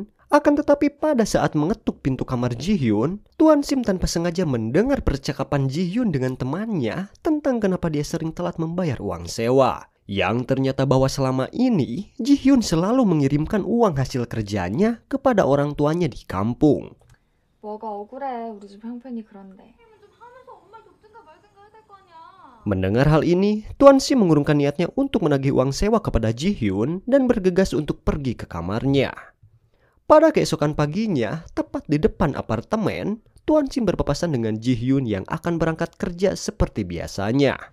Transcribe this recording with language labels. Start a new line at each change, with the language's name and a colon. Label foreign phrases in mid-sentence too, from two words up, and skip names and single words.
Indonesian: Akan tetapi pada saat mengetuk pintu kamar Ji Hyun, Tuan Sim tanpa sengaja mendengar percakapan Ji Hyun dengan temannya tentang kenapa dia sering telat membayar uang sewa. Yang ternyata bahwa selama ini Ji Hyun selalu mengirimkan uang hasil kerjanya kepada orang tuanya di kampung.
Korean: 뭐가 억울해. 우리 집 형편이 그런데.
Indonesian: Mendengar hal ini, Tuan Sim mengurungkan niatnya untuk menagih uang sewa kepada Ji Hyun dan bergegas untuk pergi ke kamarnya. Pada keesokan paginya, tepat di depan apartemen, Tuan Sim berpapasan dengan Ji Hyun yang akan berangkat kerja seperti biasanya.